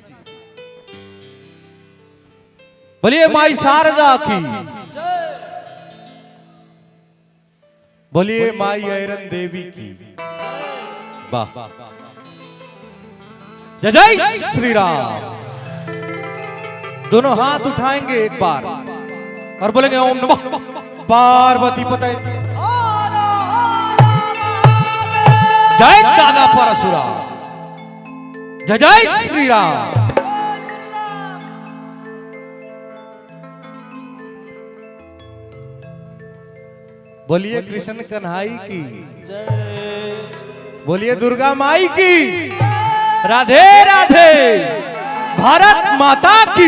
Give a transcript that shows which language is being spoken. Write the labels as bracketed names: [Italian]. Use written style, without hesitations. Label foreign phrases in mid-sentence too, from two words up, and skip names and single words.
[Hindi] बोलिए माई शारदा की, बोलिए माई ऐरन देवी की। वाह जय जय श्री राम। दोनों हाथ उठाएंगे एक बार और बोलेंगे [Sanskrit] ओम नमः पार्वती पते। [Hindi] जय दादा परशुराम। जय जय श्री राम। बोलिए कृष्ण कन्हाई की, बोलिए दुर्गा माई की, राधे राधे, भारत माता की।